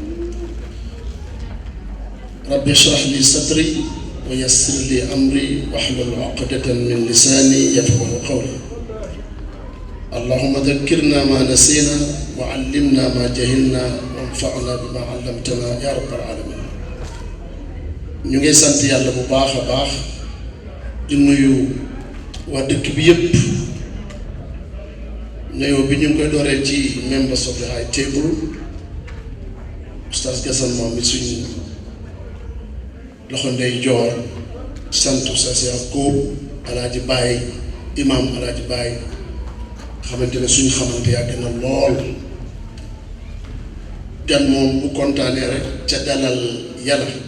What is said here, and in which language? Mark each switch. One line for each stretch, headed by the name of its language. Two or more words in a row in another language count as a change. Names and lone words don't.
Arabic: رب اشرح لي صدري ويسر لي أمري واحلل عقدة من لساني يفقه قولي. اللهم ذكرنا ما نسينا وعلمنا ما جهلنا وانفعنا بما علمتنا يا رب العالمين.
Wolof: ñu ngi sant yàlla bu baax a baax di nuyu waa dëkk bi yëpp nuyoo bi ñu ngi koy dooree ci
English: members of the high table
Wolof: Oustaz Gassane moom mi suñu loxo ndey joor sant Oustaz Yacoub Alaaji Baye imam Alaaji Baye xamante ne suñu xamante yàgg na lool gan moom bu kontaanee rek ca dalal yàlla.